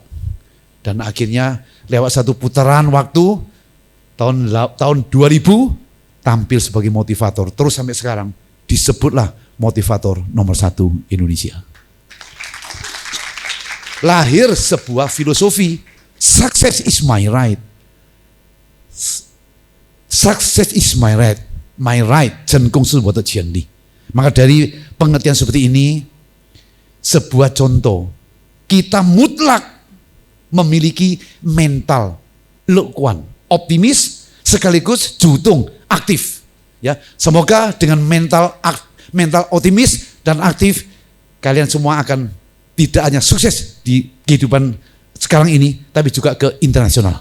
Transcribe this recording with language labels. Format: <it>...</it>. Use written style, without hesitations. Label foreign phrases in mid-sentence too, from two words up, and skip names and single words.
<id>Dan akhirnya lewat 1 putaran waktu, tahun 2000, tampil sebagai motivator. Terus sampai sekarang disebutlah motivator nomor 1 Indonesia. Lahir sebuah filosofi,</id> <en>success is my right. Success is my right. My right,</en> <zh>成功是我的权利.</zh> <id>Maka dari pengertian seperti ini, sebuah contoh, kita mutlak memiliki mental lukuan, optimis sekaligus jutung, aktif. Ya, semoga dengan mental optimis dan aktif, kalian semua akan tidak hanya sukses di kehidupan sekarang ini, tapi juga ke internasional.</id>